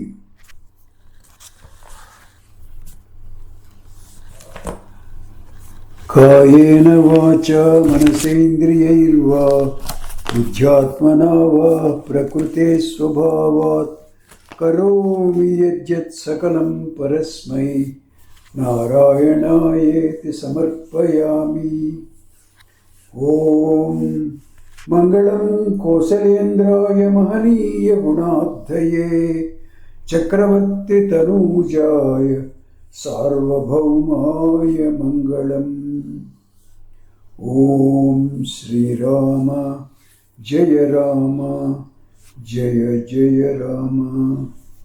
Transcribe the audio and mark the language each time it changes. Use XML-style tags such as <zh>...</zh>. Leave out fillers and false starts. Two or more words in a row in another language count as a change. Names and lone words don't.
<sa>కాయేన వాచా మనసేంద్రియైర్వా బుద్ధ్యాత్మనా వా ప్రకృతే స్వభావాత్ కరోమి యజ్జత్ సకలం పరస్మై నారాయణాయేతి సమర్పయామి. ఓం मङ्गलं कौसलेन्द्राय महनीय गुणाब्धये चक्रवर्तितनूजाय सार्वभौमाय मङ्गलम्। ॐ श्रीराम जय राम जय जय राम।</sa>